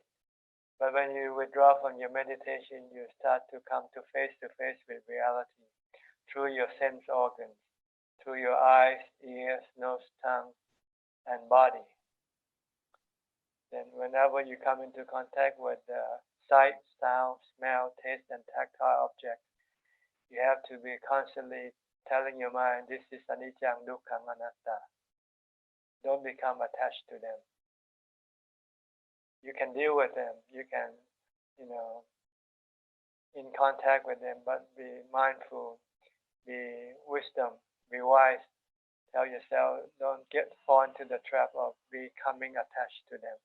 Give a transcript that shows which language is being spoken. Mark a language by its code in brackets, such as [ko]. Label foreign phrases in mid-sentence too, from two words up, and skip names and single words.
[en] But when you withdraw from your meditation, you start to come to face with reality through your sense organs, through your eyes, ears, nose, tongue, and body. Then whenever you come into contact with sight, sound, smell, taste, and tactile objects, you have to be constantly telling your mind, this is [pi] anicca, dukkha, anatta. [en] Don't become attached to them. You can deal with them. You can, in contact with them, but be mindful, be wisdom, be wise. Tell yourself, don't fall into the trap of becoming attached to them.